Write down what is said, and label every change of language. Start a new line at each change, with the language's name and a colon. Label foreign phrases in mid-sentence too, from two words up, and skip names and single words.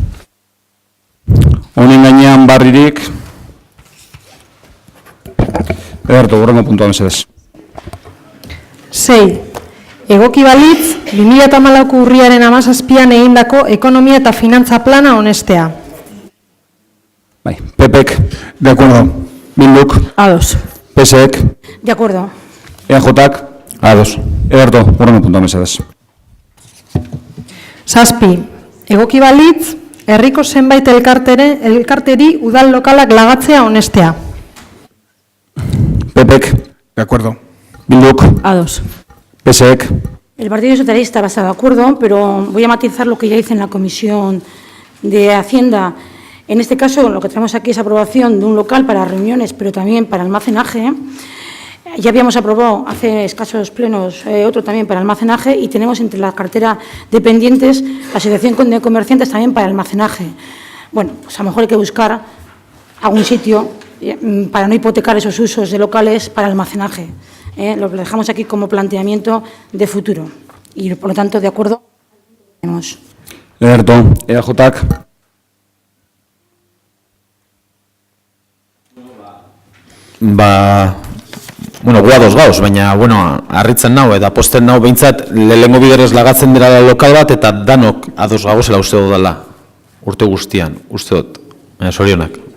Basque: Honen gainean barririk, Ederto, hurrengo puntua mesedez. 6. Egoki balitz, 2014ko urriaren 17an egindako ekonomia eta finantza plana onestea. Bai, PPek,
Spanish: de acuerdo.
Basque: Bilduk, Ados. PSek,
Spanish: De acuerdo.
Basque: EAJak, ados. Ederto, hurrengo puntua mesedez. 7. Egoki balitz, herriko zenbait elkarteri udal lokalak lagatzea onestea. PPek,
Spanish: De acuerdo.
Basque: Bilduk, Ados. PSek,
Spanish: El Partido Socialista va a estar de acuerdo, pero voy a matizar lo que ya hice en la Comisión de Hacienda. En este caso, lo que tenemos aquí es aprobación de un local para reuniones, pero también para almacenaje. Ya habíamos aprobado hace escasos plenos otro también para almacenaje y tenemos entre la cartera de pendientes la Asociación de Comerciantes también para almacenaje. Bueno, pues a lo mejor hay que buscar algún sitio para no hipotecar esos usos de locales para almacenaje. Lo dejamos aquí como planteamiento de futuro y, por lo tanto, de acuerdo.
Basque: Ederto, EAJak, Bueno, gu ados gauz, baina, harritzen nau, eta posten nau behintzat, lehengo biderrez lagatzen dira lokal bat, eta danok ados gauzela uste dudala, urte guztian, uste dut, sorionak.